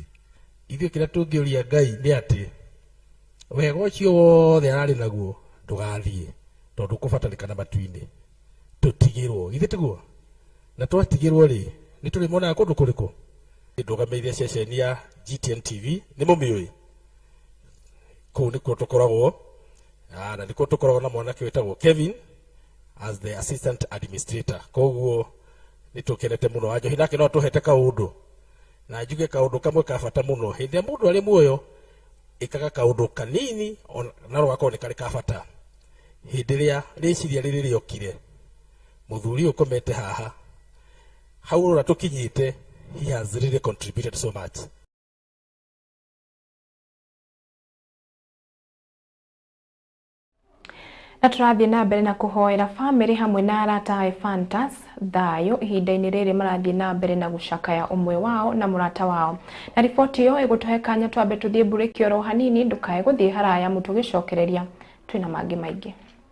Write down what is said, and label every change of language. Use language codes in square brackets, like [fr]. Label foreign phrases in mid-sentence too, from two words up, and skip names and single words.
[ki] Ithuĩ kĩrĩa tũngĩũria Ngai nĩ atĩ wega ũcio wothe ararĩ naguo ndũgathiĩ tondu kũbatarĩkana matu-inĩ tũtigĩrwo githĩ tiguo na twatigĩrwo rĩ nĩ tũrĩmonaga kũndũ kũrĩkũ. Ndũgamĩrĩire ceceni ya GTN TV nĩ mũmĩũĩ kũu nĩkuo tũkoragwo na nĩkuo tũkoragwo na mwanake wĩtagwo Kevin [en] as the assistant administrator. [ki] Koguo nĩ tũkenete mũno Wanjohi nake no tũhete kaũndũ na njuge kaũndũ kamwe ka bata mũno hĩndĩ mũndũ arĩ muoyo ikaga kaũndũ kanini na rũgakorwo nĩ karĩ ka bata. Hĩndĩ ĩrĩa rĩciria rĩrĩ rĩokire mũthuri ũkomete haha hau ũra tũkinyĩte, [en] he has really contributed so much. [ki] Na tũrathiĩ na mbere na kũhoera famĩlĩ hamwe na arata a Efantas thayũ ihinda-inĩ rĩrĩ marathiĩ na mbere na gũcakaya ũmwe wao na mũrata wao. Na riboti ĩyo ĩgũtũhe kanya twambe tũthiĩ mbũrĩki oro hanini, ndũkae gũthiĩ haraya mũtũgĩcokereria twĩna mangĩ maingĩ.